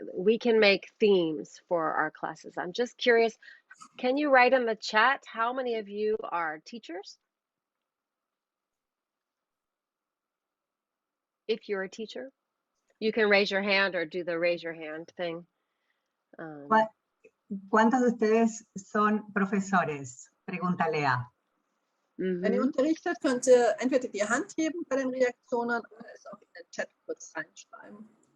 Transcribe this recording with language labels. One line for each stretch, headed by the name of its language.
English: We can make themes for our classes. I'm just curious, can you write in the chat how many of you are teachers? If you're a teacher, you can raise your hand or do the raise your hand thing.
Spanish: ¿Cuántos de ustedes son profesores? Pregunta Léah.
German: Wenn ihr unterrichtet, könnt ihr entweder die Hand heben bei den Reaktionen oder es auch in den Chat kurz reinschreiben.